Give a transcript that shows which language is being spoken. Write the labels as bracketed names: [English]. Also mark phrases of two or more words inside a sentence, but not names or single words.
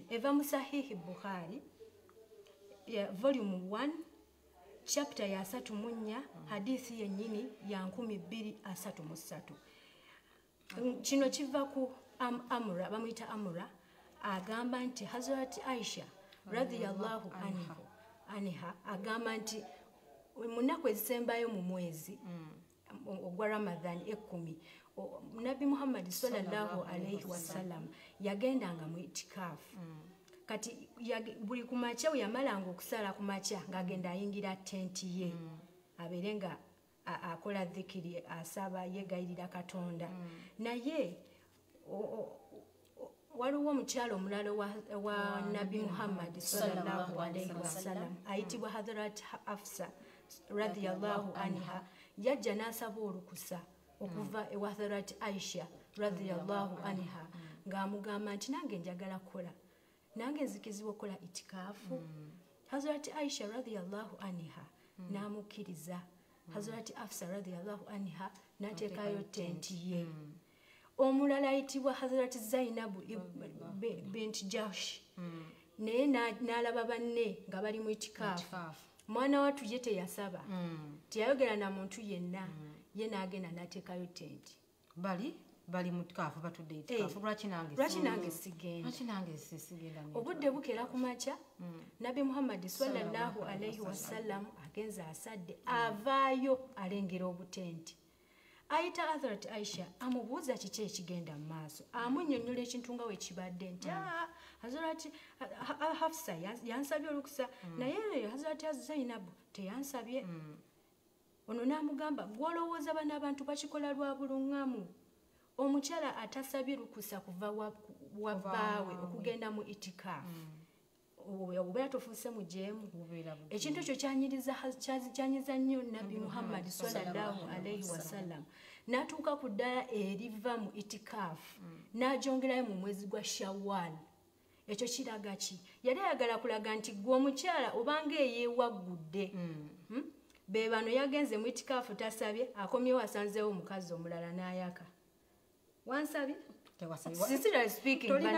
[Ganda] eva mu sahihi Bukhari volume 1 chapter ya 34 hadithi yennyini ya 233 kino kiva ku Amra bamuyita Amra agamba nti Hazrat Aisha [Arabic] رضي الله عنها [Ganda] agamba nti munaku ezisembayo mu mwezi ogwa Ramadhan 10 Nabi Muhammad [Arabic] صلى الله عليه وسلم [Ganda] yagendanga mu itikaafu kati buli kumakya yamalanga okusala kumakya ng'agenda ayingira tenti ye abeere nga akola dhikiri asaba yegayirira Katonda naye waliwo omukyalo omulala wa Nabi Muhammad [Arabic] صلى الله عليه وسلم [Ganda] ayitibwa Hadhrat Hafsa [Arabic] رضي الله عنها [Ganda] yajja n'asaba olukusa okuva ewa Hadhrat Aisha [Arabic] رضي الله عنها [Ganda] ng'amugamba nti nange njagala kukola nange nzikizibwa okukola itikaafu Hadhrat Aisha [Arabic] رضي الله عنها [Ganda] n'amukkiriza Hazrat Hafsa [Arabic] رضي الله عنها [Ganda] n'ateekayo tenti ye omulala ayitibwa Hazrat Zainabu bint Jahsh naye n'alaba banne nga bali mu itikaafu mwana watu ye teyasaba teyayogera na muntu yenna ye n'agenda n'ateekayo tenti bali mu itikaafu batudde itikaafu lwaki nange sigenda obudde bukera ku makya Nabi Muhammad [Arabic] صلى الله عليه وسلم [Ganda] agenza asadde avaayo alengera obutenti ayita Hazrat Aisha amubuuza kiki ekigenda mu maaso amunnyonnyola ekintu nga we kibadde nti Hazrat Hafsa yansabye olukusa naye Hazrat Zainabu teyansabye ono n'amugamba gw'olowooza bano abantu bakikola lwa buluŋŋamu omukyala atasabye lukusa kuva wa bbaawe okugenda mu itikaafu obeera tofuuse mujeemu ekintu ekyo kyanyiza nnyo Nabi Muhammad [Arabic] صلى الله عليه وسلم [Ganda] n'atuuka ku ddala eriva mu itikaafu n'agyongerayo mu mwezi gwa Shawwal ekyo kiraga ki yali ayagala kulaga nti gwe omukyala obanga eyeewaggudde be bano yagenze mu itikaafu tasabye akomyewo asanzeewo omukazi omulala n'ayaka wansabye [English] sincerely speaking